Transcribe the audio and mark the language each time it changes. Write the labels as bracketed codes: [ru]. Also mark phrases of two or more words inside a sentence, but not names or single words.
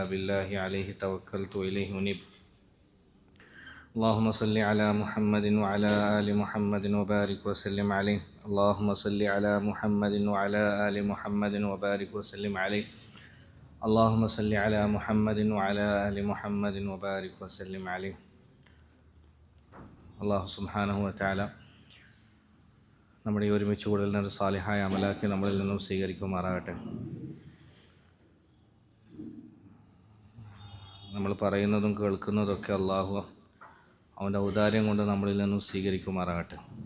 [ar] بالله عليه توكلت إليه أنيب اللهم صل على محمد وعلى آل محمد وبارك وسلم عليه اللهم صل على محمد وعلى آل محمد وبارك وسلم عليه اللهم صل على محمد وعلى آل محمد وبارك وسلم عليه الله سبحانه وتعالى [ml] നമ്മുടെ ഈ ഒരുമിച്ച് കൂടലിനെ ഒരു സാലിഹായ അമലാക്കി നമ്മളിൽ നിന്നും സ്വീകരിക്കുമാറാകട്ടെ. നമ്മൾ പറയുന്നതും കേൾക്കുന്നതൊക്കെ അള്ളാഹു അവൻ്റെ ഔദാര്യം കൊണ്ട് നമ്മളിൽ നിന്നും സ്വീകരിക്കുമാറാകട്ടെ.